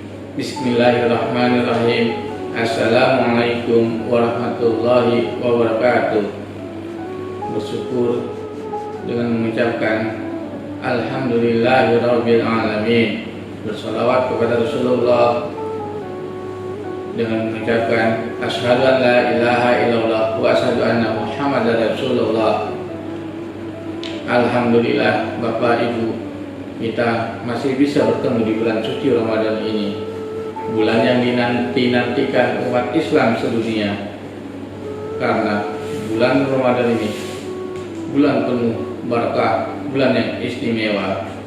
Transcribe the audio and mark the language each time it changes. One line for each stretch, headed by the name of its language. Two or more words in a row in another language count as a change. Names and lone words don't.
Arabic: بسم الله الرحمن الرحيم. السلام عليكم ورحمة الله وبركاته.
Indonesian: Bersyukur dengan mengucapkan
Arabic: الحمد لله رب العالمين.
Indonesian: Bersalawat kepada Rasulullah dengan mengucapkan
Arabic: أشهد أن لا إله إلا الله وأشهد أن محمدا رسول الله.
Indonesian: Alhamdulillah, Bapak Ibu, kita masih bisa bertemu di bulan suci Ramadan ini, bulan yang dinanti-nantikan umat Islam sedunia. Karena bulan Ramadan ini bulan penuh barakah, bulan yang istimewa.